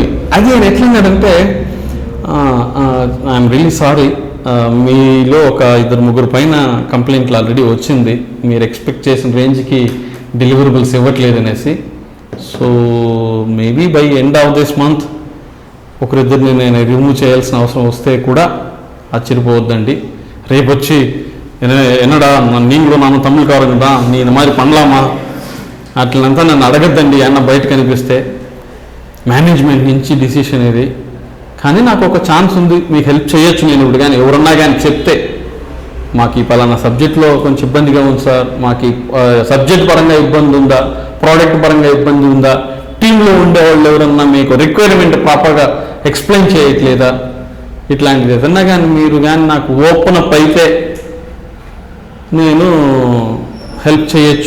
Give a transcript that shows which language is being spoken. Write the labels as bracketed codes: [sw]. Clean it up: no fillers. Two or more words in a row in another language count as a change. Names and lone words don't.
[te] అది ఆయన ఎట్లన్నాడంటే [en] I'm really sorry, [te] మీలో ఒక 2-3 పైన కంప్లైంట్లు ఆల్రెడీ వచ్చింది, మీరు ఎక్స్పెక్ట్ చేసిన రేంజ్కి డెలివరబుల్స్ ఇవ్వట్లేదు అనేసి. [en] so maybe by end of this month [te] 1-2 నేను రిమూవ్ చేయాల్సిన అవసరం వస్తే కూడా ఆశ్చర్యపోవద్దండి. రేపు వచ్చి [ta] என்னடா நீங்களும் நானும் தமிழ்காரங்க தான், நீ இந்த மாதிரி பண்ணலாமா [te] అట్లంతా నన్ను అడగద్దండి అన్న బయట కనిపిస్తే. మేనేజ్మెంట్ నుంచి డిసిషన్ ఇది. కానీ నాకు ఒక ఛాన్స్ ఉంది, మీకు హెల్ప్ చేయొచ్చు నేను ఇప్పుడు. కానీ ఎవరన్నా కానీ చెప్తే మాకు ఈ పలానా సబ్జెక్ట్లో కొంచెం ఇబ్బందిగా ఉంది సార్, మాకు సబ్జెక్ట్ పరంగా ఇబ్బంది ఉందా, ప్రోడక్ట్ పరంగా ఇబ్బంది ఉందా, టీంలో ఉండేవాళ్ళు ఎవరన్నా మీకు రిక్వైర్మెంట్ ప్రాపర్గా ఎక్స్ప్లెయిన్ చేయట్లేదా, ఇట్లాంటిది ఏదన్నా కానీ మీరు కానీ నాకు [en] open up [te] అయితే నేను హెల్ప్ చేయొచ్చు.